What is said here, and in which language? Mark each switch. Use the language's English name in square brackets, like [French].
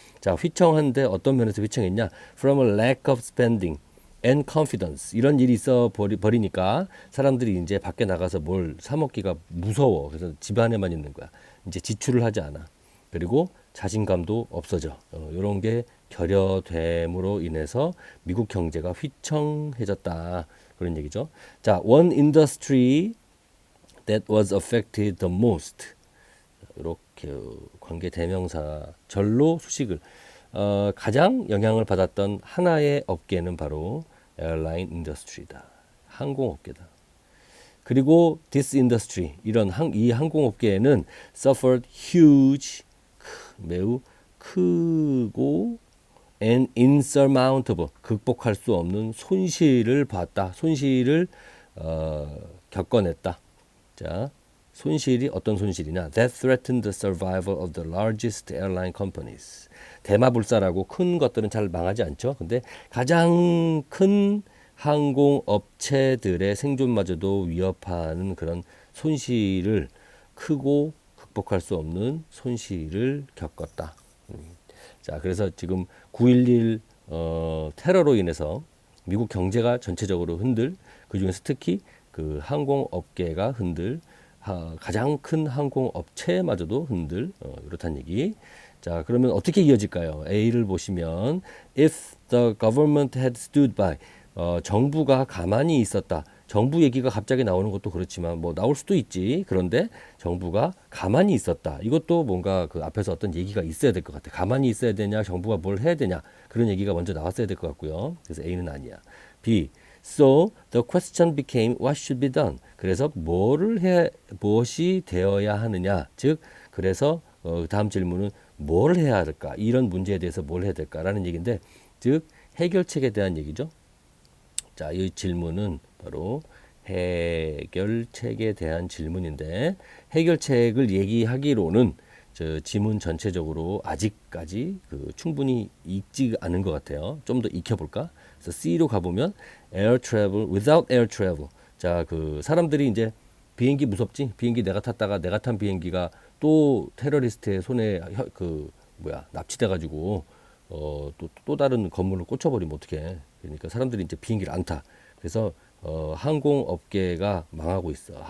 [Korean] 자, 휘청한데 어떤 면에서 휘청했냐? [English] From a lack of spending and confidence [Korean] 이런 일이 있어 버리니까 사람들이 이제 밖에 나가서 뭘 사 먹기가 무서워. 그래서 집 안에만 있는 거야. 이제 지출을 하지 않아. 그리고 자신감도 없어져. 이런 게 결여됨으로 인해서 미국 경제가 휘청해졌다. 그런 얘기죠. [English] 자, one industry that was affected the most. [Korean] 이렇게 관계 대명사 절로 수식을 가장 영향을 받았던 하나의 업계는 바로 에어라인 인더스트리다. 항공업계다. 그리고 [English] this industry [Korean] 이 항공업계에는 [English] suffered huge [Korean] 매우 크고 [English] and insurmountable [Korean] 극복할 수 없는 손실을 봤다. 손실을 겪어냈다. 자, 손실이 어떤 손실이냐? [English] That threatened the survival of the largest airline companies. [Korean] 대마불사라고 큰 것들은 잘 망하지 않죠. 근데 가장 큰 항공업체들의 생존마저도 위협하는 그런 손실을 크고 극복할 수 없는 손실을 겪었다. 자, 그래서 지금 9.11 테러로 인해서 미국 경제가 전체적으로 그중에서 특히 그 항공업계가 가장 큰 항공업체마저도 이렇다는 얘기. 자, 그러면 어떻게 이어질까요? A를 보시면 [English] if the government had stood by [Korean] 정부가 가만히 있었다. 정부 얘기가 갑자기 나오는 것도 그렇지만 뭐 나올 수도 있지. 그런데 정부가 가만히 있었다. 이것도 뭔가 그 앞에서 어떤 얘기가 있어야 될 것 같아. 가만히 있어야 되냐, 정부가 뭘 해야 되냐. 그런 얘기가 먼저 나왔어야 될 것 같고요. 그래서 A는 아니야. B. [English] So the question became what should be done. [Korean] 그래서 무엇이 되어야 하느냐. 즉 그래서 다음 질문은 뭘 해야 할까? 이런 문제에 대해서 뭘 해야 될까라는 얘기인데, 즉 해결책에 대한 얘기죠. 자, 이 질문은 바로 해결책에 대한 질문인데, 해결책을 얘기하기로는 저 지문 전체적으로 아직까지 충분히 익지 않은 것 같아요. 좀 더 익혀볼까? 그래서 C로 가보면 [English] air travel without air travel. [Korean] 자, 사람들이 이제 비행기 무섭지? 비행기 내가 탔다가 내가 탄 비행기가 또 테러리스트의 손에 납치돼가지고 또 다른 건물을 꽂혀버리면 어떡해. 그러니까 사람들이 이제 비행기를 안 타. 그래서 항공업계가 망하고 있어.